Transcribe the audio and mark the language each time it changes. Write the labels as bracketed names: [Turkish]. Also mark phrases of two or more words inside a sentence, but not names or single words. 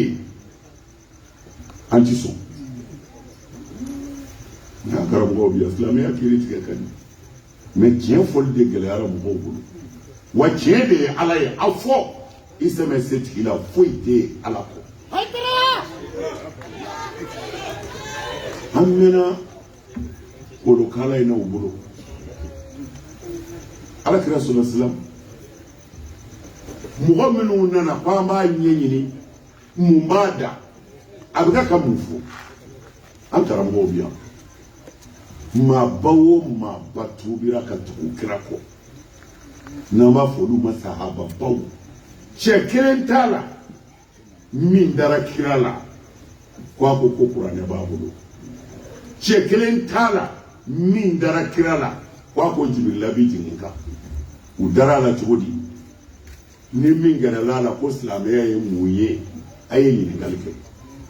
[Bambara] an ti sɔn n'a karamɔgɔw bi yan silamɛya kiiri tigɛ ka di mais tiɲɛ fɔli de gɛlɛyara mɔgɔw bolo wa tiɲɛ de ye Ala ye a fɔ i sɛmɛ se tigi la foyi tɛ Ala kɔ an mɛnna kolokala in na u bolo Alakira [Arabic] صلى الله عليه وسلم [Bambara] mɔgɔ minnu nana ko an b'a ɲɛɲini mun b'a da a bɛ ka mun fɔ an karamɔgɔw bi yan maaba o maaba tubira ka tugu kira kɔ n'an b'a fɔ olu ma sahababaw cɛ kelen t'a la min dara kira la ko a ko kuranɛ b'a bolo cɛ kelen t'a la min dara kira la ko a ko Jibirila b'i jigin kan u dara la cogo di ni min gɛrɛla la ko silamɛya ye mun ye a ye ɲininkali kɛ